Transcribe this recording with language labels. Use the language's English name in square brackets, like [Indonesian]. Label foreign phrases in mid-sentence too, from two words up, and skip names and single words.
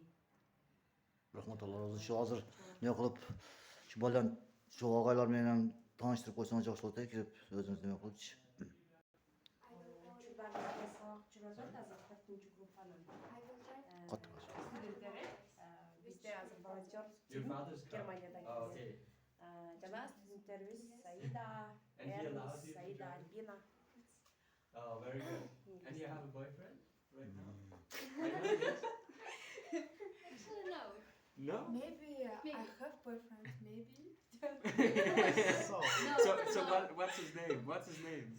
[Kyrgyz] Рахмат Алла разы болсун. Азыр не кылып, ушу баланы ушу агайлар менен тааныштырып койсоңуз жакшы болот экен, өзүңүз неме кылычы. Учурда бизде сабак жүрүп атат, азыр 4-чү группанын студенттери. Бизде азыр волонтер [English] Your father's car. [Kyrgyz] Германиядан [English] Oh, [Kyrgyz] келген. [English] okay. [Kyrgyz] Жана студенттерибиз Саида, [English] And he allows [Kyrgyz] Эрнис, [English] you to [Kyrgyz] Саида, [English] drive? [Kyrgyz] Альбина. [English] Oh, very good. And you have a boyfriend right now? I know, yes. Actually, no. No? Maybe Maybe. I have boyfriend. Maybe. So, What's his name? What's his name?